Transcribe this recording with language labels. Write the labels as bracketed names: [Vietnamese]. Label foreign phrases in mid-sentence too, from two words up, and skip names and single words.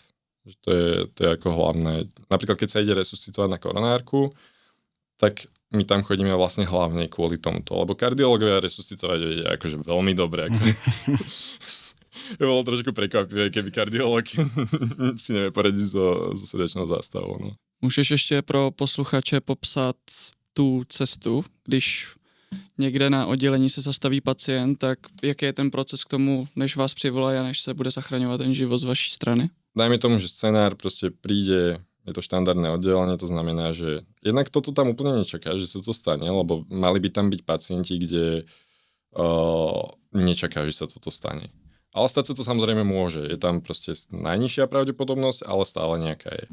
[Slovak] To je ako hlavné. Napríklad, keď sa ide resuscitovať na koronárku, tak my tam chodíme vlastne hlavne kvôli tomuto, lebo kardiológovia resuscitovať vedia akože veľmi dobre. Je bolo trošku prekvapivé, keby kardiológ si nevie poradiť so srdečnou zástavou. No. [Czech] Můžeš ještě pro posluchače popsat tu cestu, když někde na oddělení se zastaví pacient, tak jaký je ten proces k tomu, než vás přivolají a než se bude zachraňovat ten život z vaší strany? [Slovak] Dajme tomu, že scenár proste príde, je to štandardné oddelenie, to znamená, že jednak toto tam úplne nečaká, že sa to stane, lebo mali by tam byť pacienti, kde nečaká, že sa toto stane. Ale stať sa to samozrejme môže. Je tam proste najnižšia pravdepodobnosť, ale stále nejaká je.